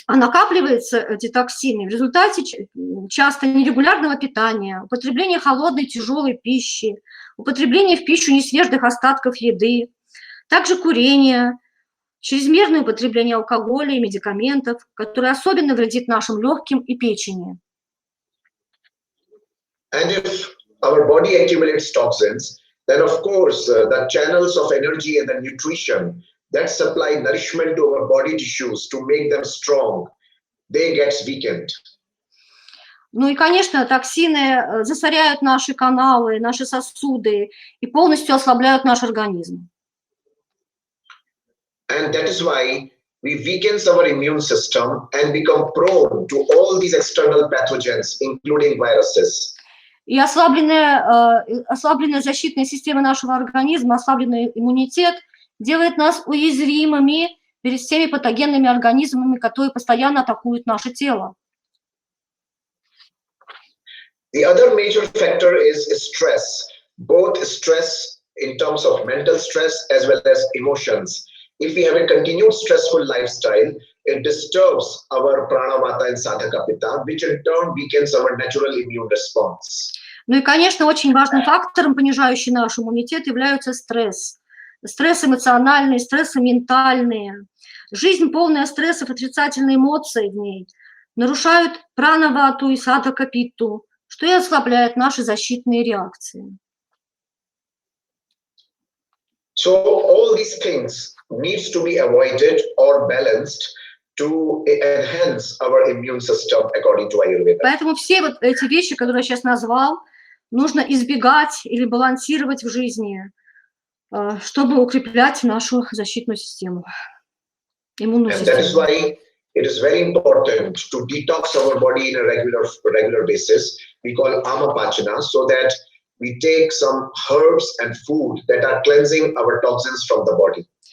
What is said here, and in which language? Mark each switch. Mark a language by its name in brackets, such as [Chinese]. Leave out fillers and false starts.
[Russian] А накапливаются эти токсины в результате часто нерегулярного питания, употребления холодной тяжелой пищи, употребления в пищу несвежих остатков еды, Также курение, чрезмерное употребление алкоголя и медикаментов, которые особенно вредит нашим легким и печени. [English] And if our body accumulates toxins, then of course the channels of energy and the nutrition that supply nourishment to our body tissues to make them strong, they get weakened. [Russian] Ну и, конечно, токсины засоряют наши каналы, наши сосуды и полностью ослабляют наш организм. [English] And that is why we weaken our immune system and become prone to all these external pathogens, including viruses. [Russian] И ослабленная защитная система нашего организма, ослабленный иммунитет делает нас уязвимыми перед всеми патогенными организмами, которые постоянно атакуют наше тело. [English] The other major factor is stress, both stress in terms of mental stress as well as emotions. If we have a continued stressful lifestyle, it disturbs our pranavata and sadhaka pitta, which in turn weakens our natural immune response. [Russian] Ну и, конечно, очень важным фактором, понижающим наш иммунитет, является стресс. Стресс эмоциональный, стрессы ментальные. Жизнь, полная стрессов, отрицательные эмоции в ней, нарушают пранавату и садхака питту, что и ослабляет наши защитные реакции. [English] So all these things needs to be avoided or balanced to enhance our immune system according to Ayurveda. [Russian] Поэтому все вот эти вещи, которые я сейчас назвал, нужно избегать или балансировать в жизни, чтобы укреплять нашу защитную систему, иммунную [English] And that is [Russian] систему. [English] why it is very important to detox our body in a regular basis. We call amapachana, so that we take some herbs and food that are cleansing our toxins from the body.